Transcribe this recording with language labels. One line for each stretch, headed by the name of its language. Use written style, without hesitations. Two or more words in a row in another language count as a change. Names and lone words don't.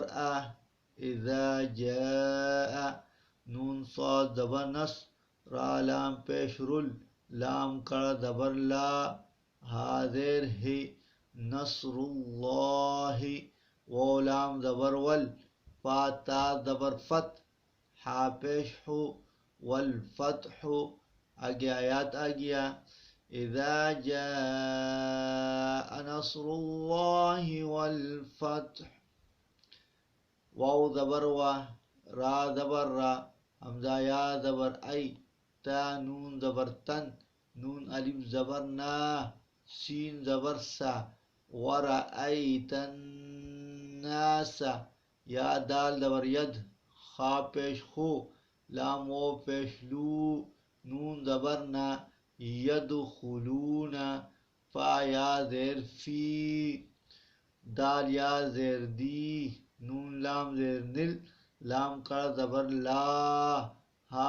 Arabic: اذا جاء
Urdu: نون صاد زبر نص را لام پیش رل لام کڑ زبر لا حاضر ہی
Arabic: نصر اللہ
Urdu: و لام زبر ول فا تا زبر فت حا پیش ہو والفتح آگے آیات آگیا اذا
Arabic: جاء نصر اللہ والفتح
Urdu: واو زبر وا را زبر را حمزہ یا زبر ای تا نون زبر تن نون الف زبر نا سین زبر سا
Arabic: ورأیت الناس
Urdu: یا دال زبر ید خا پیش خو لام و پیش لو نون زبر نا یدخلون فا یا زیر فی دال یا زیر دی نون لام زیر نل لام کڑ زبر لا ہا